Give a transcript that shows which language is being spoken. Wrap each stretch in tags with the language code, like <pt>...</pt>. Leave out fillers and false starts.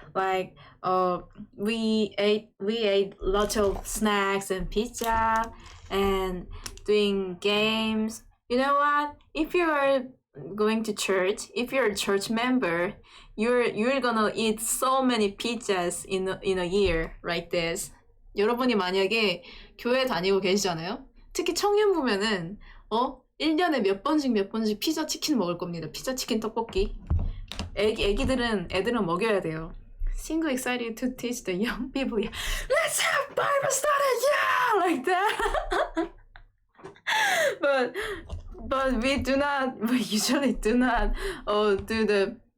<en>Like we ate lots of snacks and pizza and doing games. You know what? If you are going to church, if you're a church member, you're gonna eat so many pizzas in a year like this.</en> <ko>여러분이 만약에 교회 다니고 계시잖아요. 특히 청년부면은 1년에 몇 번씩 피자 치킨 먹을 겁니다. 피자 치킨 떡볶이. 애들은 먹여야 돼요.</ko> <en>Single excited to teach the young people. Let's have Bible study, yeah, like that. but we usually do not do the.</en>